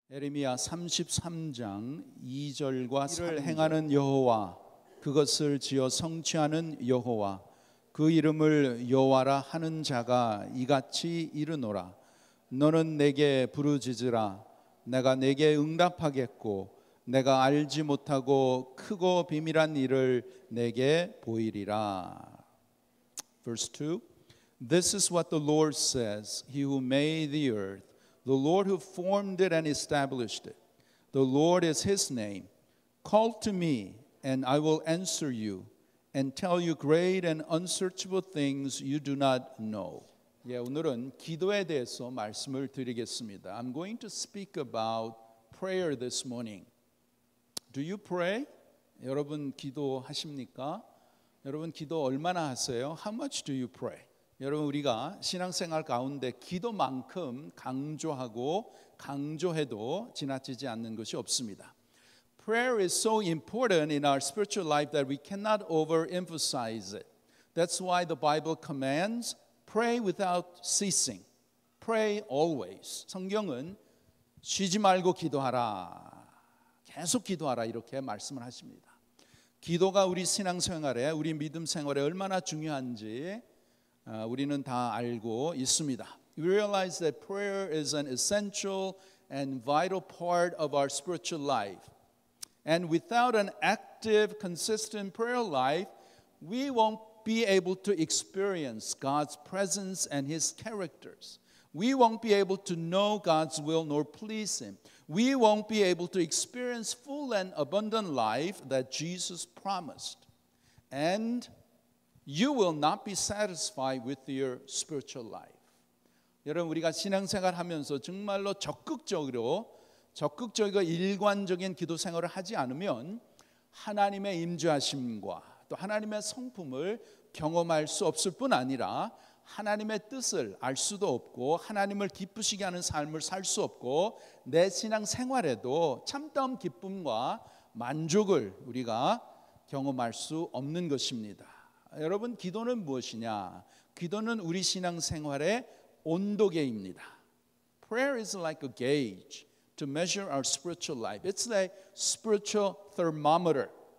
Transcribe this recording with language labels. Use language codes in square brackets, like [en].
[ko] 에레미야 33장 2절과 3절 행하는 여호와 그것을 지어 성취하는 여호와 그 이름을 여호와라 하는 자가 이같이 이르노라. 너는 내게 부르짖으라. 내가 내게 응답하겠고 내가 알지 못하고 크고 비밀한 일을 내게 보이리라. [en] Verse 2. This is what the Lord says, He who made the earth, the Lord who formed it and established it. The Lord is His name. Call to me, and I will answer you, and tell you great and unsearchable things you do not know. [ko] 오늘은 기도에 대해서 말씀을 드리겠습니다. [en] I'm going to speak about prayer this morning. Do you pray? [ko] 여러분 기도하십니까? 여러분 기도 얼마나 하세요? [en] How much do you pray? [ko] 여러분 우리가 신앙생활 가운데 기도만큼 강조하고 강조해도 지나치지 않는 것이 없습니다. [en] Prayer is so important in our spiritual life that we cannot overemphasize it. That's why the Bible commands pray without ceasing. Pray always. [ko] 성경은 쉬지 말고 기도하라. 계속 기도하라 이렇게 말씀을 하십니다. 기도가 우리 신앙생활에 우리 믿음 생활에 얼마나 중요한지 우리는 다 알고 있습니다. [en] We realize that prayer is an essential and vital part of our spiritual life. And without an active, consistent prayer life, we won't be able to experience God's presence and His characters. We won't be able to know God's will nor please Him. We won't be able to experience full and abundant life that Jesus promised. And you will not be satisfied with your spiritual life. [ko] 여러분 우리가 신앙생활 하면서 정말로 적극적이고 일관적인 기도 생활을 하지 않으면 하나님의 임재하심과 또 하나님의 성품을 경험할 수 없을 뿐 아니라 하나님의 뜻을 알 수도 없고 하나님을 기쁘시게 하는 삶을 살 수 없고 내 신앙생활에도 참다운 기쁨과 만족을 우리가 경험할 수 없는 것입니다. 여러분 기도는 무엇이냐? 기도는 우리 신앙생활의 온도계입니다. [en] Prayer is like a gauge to measure our spiritual life. It's like spiritual thermometer.